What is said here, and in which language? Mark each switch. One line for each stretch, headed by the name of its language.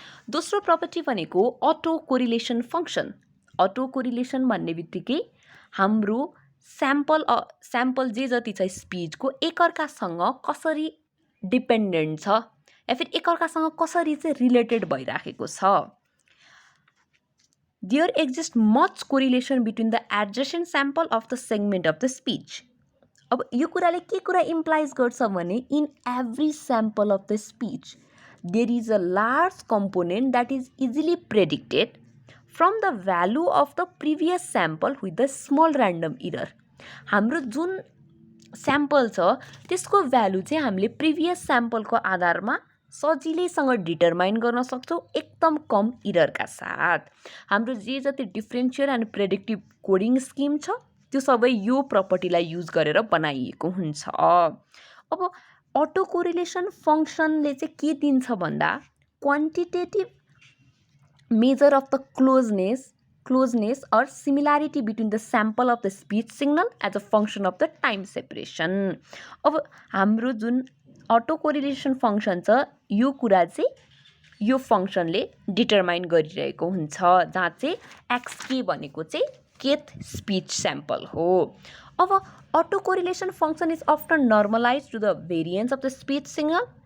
Nepali: दोस्रो प्रपर्टी भनेको auto correlation function. Auto correlation भन्ने बित्तिकै हाम्रो स्याम्पल जे जति छ स्पीचको एकअर्कासँग कसरी डिपेन्डेन्ट छ या फिर एकअर्कासँग कसरी चाहिँ रिलेटेड भइराखेको छ
English: There exists much correlation between the adjacent sample of the segment of the speech.
Nepali: अब यो कुराले के कुरा इम्प्लाइज गर्छ भने
English: In every sample of the speech there is a large component that is easily predicted from the value of the previous sample with the small random error.
Nepali: हाम्रो जुन sample छ त्यसको भ्यालु चाहिँ हामीले प्रिभियस स्याम्पलको आधारमा सजिलैसँग डिटरमाइन गर्न सक्छौँ एकदम कम इररका साथ. हाम्रो जे जति differential and predictive coding scheme छ त्यो सबै यो प्रपर्टीलाई युज गरेर बनाइएको हुन्छ. अब अटो कोरिलेसन फङ्सनले चाहिँ के दिन्छ भन्दा
English: Quantitative measure of the closeness or similarity between the sample of the speech signal as a function of the time separation.
Nepali: अब हाम्रो जुन अटो कोरिलेसन फङ्सन छ यो कुरा चाहिँ यो फङ्सनले डिटरमाइन गरिरहेको हुन्छ जहाँ चाहिँ एक्सके भनेको चाहिँ केथ स्पिच स्याम्पल हो.
English: अब auto correlation function is often normalized to the variance of the speech signal.